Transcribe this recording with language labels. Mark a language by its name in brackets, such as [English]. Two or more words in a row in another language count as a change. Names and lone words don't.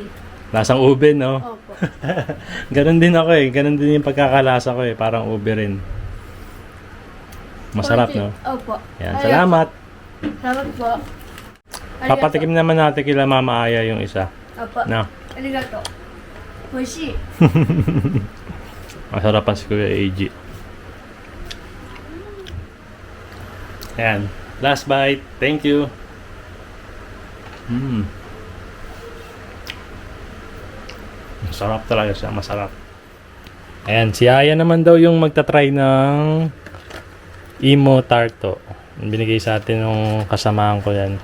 [Filipino] Lasang ube, no? Opo. Ganon din ako eh. Ganon din yung pagkakalasa ko eh. Parang ube rin. Masarap, no? Opo. Yan. Salamat. Salamat po. Papatikim naman natin kila Mama Aya yung isa. Opo. No? [Japanese] Arigato. 美味しい。 [Filipino] Masarapan si Kuya AG. Ayan. [English] Last bite. Thank you. [Filipino] Masarap talaga siya. Masarap. Ayan. Si Aya naman daw yung magta-try ng Imo Tarto. Binigay sa atin ng kasamahan ko yan.